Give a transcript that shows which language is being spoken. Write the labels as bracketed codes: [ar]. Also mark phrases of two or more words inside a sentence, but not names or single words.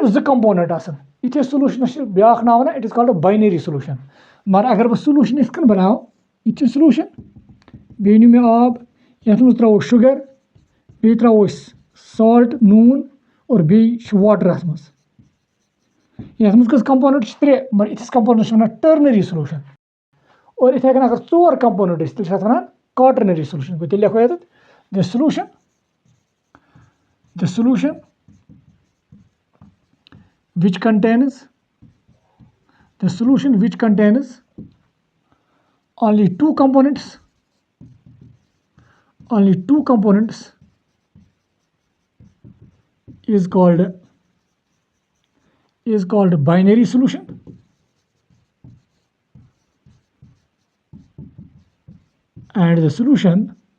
[ks] زٕ کمپوننٹ آسان یِتھے سولوٗشنس چھِ بیاکھ ناو وَنان [en] it is called binary solution [ks] مگر اگر بہٕ سولوٗشن یِتھ کٔنۍ بناو یہِ تہِ چھُ سولوٗشن بیٚیہِ أنِو مےٚ آب یَتھ منٛز ترٛاوو شُگر بیٚیہِ ترٛاوو أسۍ سالٹ نوٗن اور بیٚیہِ چھُ واٹر اَتھ منٛز یَتھ منٛز کٔژ کمپوننٹ چھِ ترٛےٚ مگر یِتھِس کمپوننٹس چھِ وَنان [en] ternary solution [ks] اور یِتھے کٔنۍ اگر ژور کمپوننٹ ٲسۍ تیٚلہِ چھِ اَتھ وَنان [en] quaternary solution [ks] گوٚو تیٚلہِ لیکھو ییٚتٮ۪تھ the [en] solution which contains only two components is called binary solution and the solution